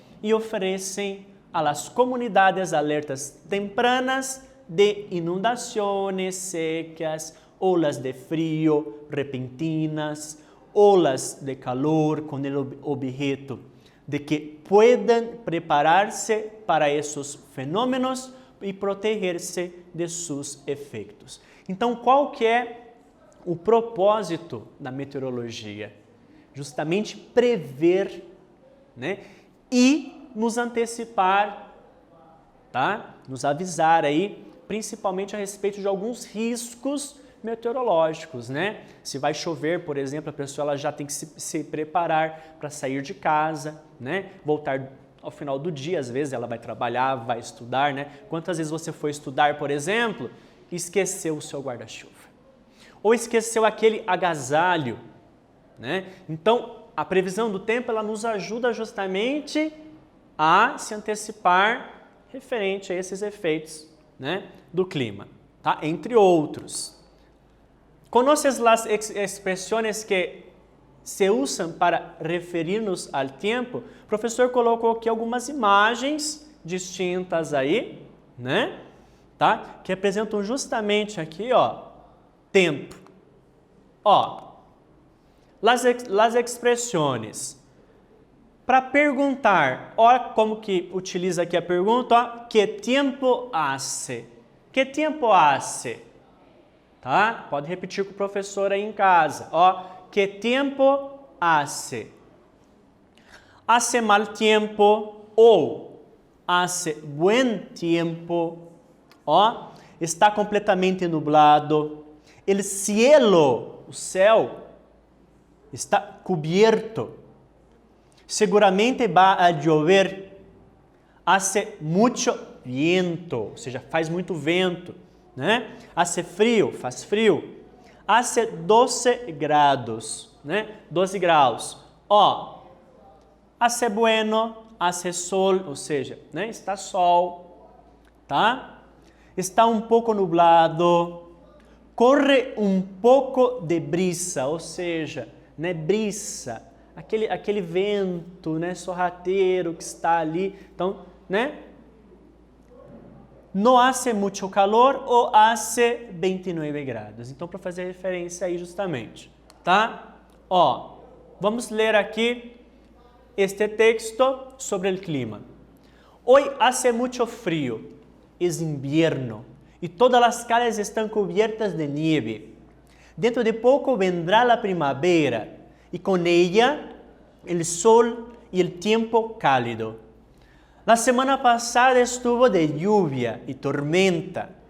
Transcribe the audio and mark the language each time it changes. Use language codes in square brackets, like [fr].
[es] y ofrecen a las comunidades alertas tempranas de inundaciones, secas, olas de frío repentinas, olas de calor con el objeto de que puedan prepararse para esos [pt] fenômenos e proteger-se de seus efeitos. Então, qual que é o propósito da meteorologia? Justamente prever, né? E nos antecipar, tá? Nos avisar aí, principalmente a respeito de alguns riscos meteorológicos, né? Se vai chover, por exemplo, a pessoa ela já tem que se preparar para sair de casa, né? Voltar ao final do dia, às vezes ela vai trabalhar, vai estudar, né? Quantas vezes você foi estudar, por exemplo, e esqueceu o seu guarda-chuva? Ou esqueceu aquele agasalho, né? Então, a previsão do tempo, ela nos ajuda justamente a se antecipar referente a esses efeitos, né, do clima, tá? Entre outros. [es] ¿Conoces las expresiones que se usan para referir-nos al tiempo? [pt] O professor colocou aqui algumas imagens distintas aí, né? Tá? Que representam justamente aqui, tempo. Las expressões. Para perguntar, olha como que utiliza aqui a pergunta, [es] ¿qué tiempo hace? ¿Qué tiempo hace? Tá? [pt] Pode repetir com o professor aí em casa. [es] ¿Qué tiempo hace? Hace mal tiempo ou hace buen tiempo. Está completamente nublado. El cielo, [pt] o céu, [es] está cubierto. Seguramente va a llover. Hace mucho viento, [pt] ou seja, faz muito vento, né? [es] Hace frio, [pt] faz frio. [es] Hace 12 grados, né? [pt] 12 graus. [es] Hace bueno, hace sol, [pt] ou seja, né? Está sol, tá? Está um pouco nublado. Corre um pouco de brisa, ou seja, né? Brisa. Aquele vento, né, sorrateiro que está ali. Então, né? [es] No hace mucho calor ou hace 29 grados. [pt] Então, para fazer referência aí justamente, tá? Vamos ler aqui este texto sobre o clima. [es] Hoy hace mucho frío, es invierno y todas las calles están cubiertas de nieve. Dentro de poco vendrá la primavera y con ella el sol y el tiempo cálido. La semana pasada estuvo de lluvia y tormenta.